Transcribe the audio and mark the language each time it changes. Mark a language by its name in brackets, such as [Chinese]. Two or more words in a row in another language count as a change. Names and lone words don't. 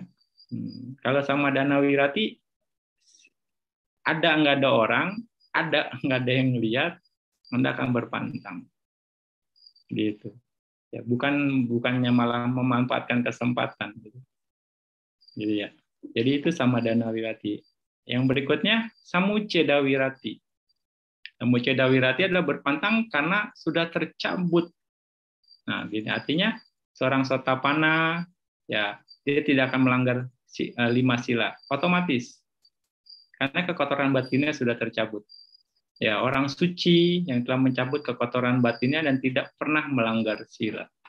[Indonesian] Kalau [Pali] samadana wirati, [Indonesian] ada nggak ada orang, ada nggak ada yang lihat, Anda akan berpantang. Gitu. Ya, bukannya malah memanfaatkan kesempatan gitu. Gitu ya. Jadi itu [Pali] samadana wirati. [Indonesian] Yang berikutnya [Pali] samucceda wirati. Samucceda wirati [Indonesian] adalah berpantang karena sudah tercabut. Nah, gini artinya seorang sotapana ya dia tidak akan melanggar 5 sila otomatis. Karena kekotoran batinnya sudah tercabut. Ya, orang suci yang telah mencabut kekotoran batinnya dan tidak pernah melanggar sila.